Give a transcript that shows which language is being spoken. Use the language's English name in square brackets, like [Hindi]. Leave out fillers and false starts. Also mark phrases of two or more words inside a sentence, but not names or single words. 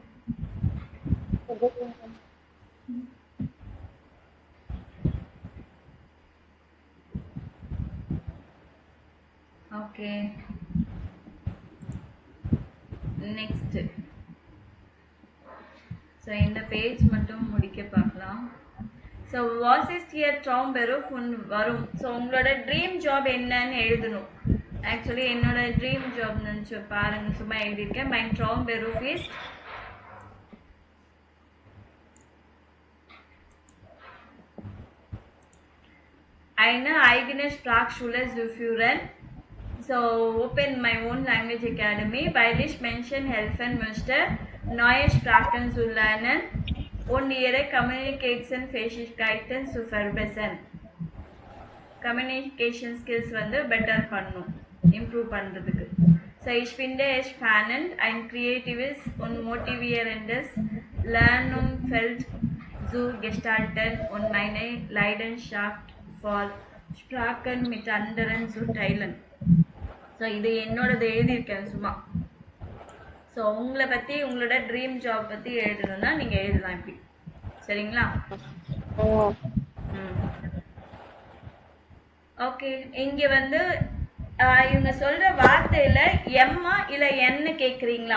[Tamil] ஓகே. நெக்ஸ்ட். ஸோ இந்த பேஜ் மட்டும் முடிக்க பார்க்கலாம். [English] So what is your ட்ரவும்பெரூஃப் வரும். ஸோ உங்களோட dream job என்னன்னு எழுதணும். ஆக்சுவலி என்னோட dream job நினச்சி பாருங்க, சும்மா எழுதியிருக்கேன். My Traumberuf is [German] eine eigene Sprachschule zu führen. [English] So open my own language academy, [German] weil ich Menschen helfen möchte, neue Sprachen zu lernen und ihre Kommunikationsfähigkeiten zu verbessern. [English] Communication skills [Tamil] வந்து பெட்டர் பண்ணும், இம்ப்ரூவ் பண்றதுக்கு. [German] So ich finde es spannend, ein kreatives und motivierendes Lernumfeld zu gestalten und meine Leidenschaft for Sprachen mit anderen zu teilen. [Tamil] ஸோ இது என்னோடது எழுதியிருக்கேன் சும்மா. ஸோ உங்களை பத்தி உங்களோட [English] dream job [Tamil] பத்தி எழுதணும்னா நீங்க எழுதலாம் இப்படி. சரிங்களா? ஓகே. இங்க வந்து இவங்க சொல்ற வார்த்தையில எம்மா இல்ல என்னு கேக்குறீங்களா?